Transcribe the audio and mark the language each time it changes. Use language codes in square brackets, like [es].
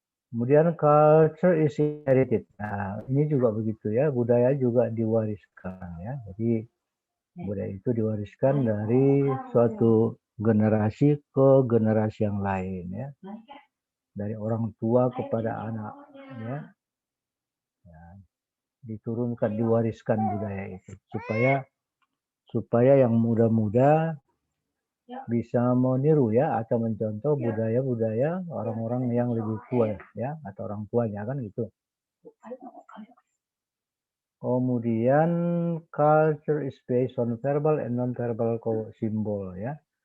[en] Kemudian culture is inherited. [id] Nah, ini juga begitu ya, budaya juga diwariskan ya. Jadi budaya itu diwariskan dari suatu generasi ke generasi yang lain ya. Dari orang tua kepada anak ya. Nah, diturunkan, diwariskan budaya itu supaya yang muda-muda bisa meniru ya, atau mencontoh budaya-budaya orang-orang yang lebih tua ya, atau orang tuanya kan gitu. [en] Kemudian culture is based on verbal and non-verbal symbol ya.